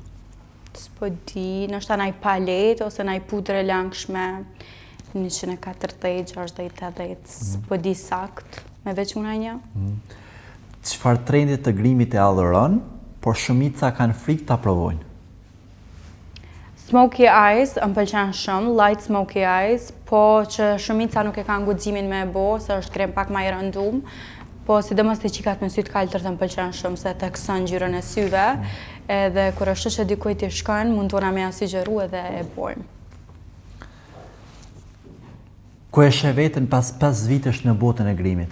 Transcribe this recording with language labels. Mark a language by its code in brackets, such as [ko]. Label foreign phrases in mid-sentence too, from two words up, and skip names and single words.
[sq] S'po di, ndoshta një palet ose një pudrë e langshme. 140, 60, s'po di sakt, me veç una një. Çfarë trendit të grimit e adhuron, por shumica kanë frikë ta provojnë? [en] Smokey eyes, [sq] më pëlqen shumë, [en] light smokey eyes, [sq] po që shumica nuk e kanë guximin me e bo, se është krem pak ma i rëndum, po sidomos të qikat me sytë kaltër të më pëlqen shumë, se të kësën ngjyrën e syve, edhe kur është që dikujt i shkon, mund t'ona me asugjeru edhe e bojmë. Ku e sheh veten pas 5 vitesh në botën e grimit?